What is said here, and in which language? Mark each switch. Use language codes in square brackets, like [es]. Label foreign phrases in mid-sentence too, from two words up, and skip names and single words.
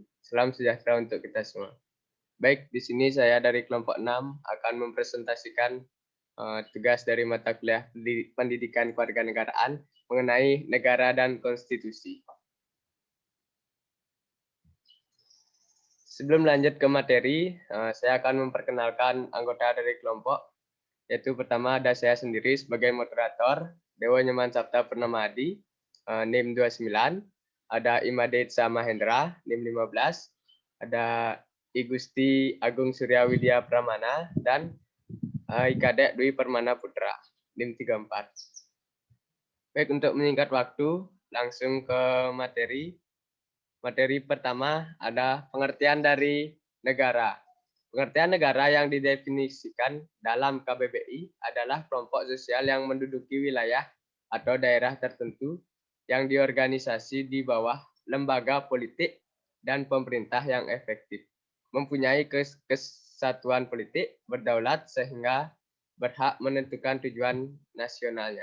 [id] Salam sejahtera untuk kita semua. Baik, di sini saya dari kelompok 6 akan mempresentasikan tugas dari mata kuliah Pendidikan Kewarganegaraan mengenai negara dan konstitusi. Sebelum lanjut ke materi, saya akan memperkenalkan anggota dari kelompok, yaitu pertama ada saya sendiri sebagai moderator, Dewa Nyoman Sapta Purnamadi, NIM 29, ada Imade Mahendra, NIM 15, ada I Gusti Agung Surya Widya Pramana, dan Ikadek Dwi Permana Putra, NIM 34. Baik, untuk menyingkat waktu, langsung ke materi. Materi pertama ada pengertian dari negara. Pengertian negara yang didefinisikan dalam KBBI adalah kelompok sosial yang menduduki wilayah atau daerah tertentu yang diorganisasi di bawah lembaga politik dan pemerintah yang efektif, mempunyai kesatuan politik, berdaulat sehingga berhak menentukan tujuan nasionalnya.